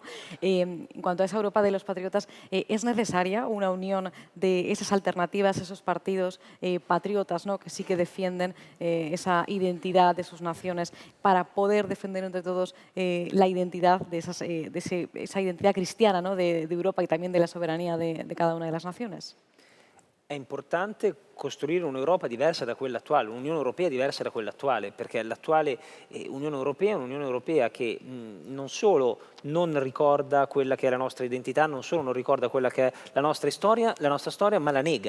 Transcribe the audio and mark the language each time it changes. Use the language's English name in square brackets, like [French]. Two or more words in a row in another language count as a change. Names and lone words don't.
[Spanish] En cuanto a esa Europa de los patriotas, ¿es necesaria una unión de esas alternativas, esos partidos patriotas, ¿no?, que sí que defienden esa identidad de sus naciones para poder defender entre todos la identidad de esa identidad cristiana, ¿no?, de Europa y también de la soberanía de cada una de las naciones? [Italian] È importante costruire un'Europa diversa da quella attuale, un'Unione Europea diversa da quella attuale, perché l'attuale Unione Europea è un'Unione Europea che non solo non ricorda quella che è la nostra identità, non solo non ricorda quella che è la nostra storia, ma la nega.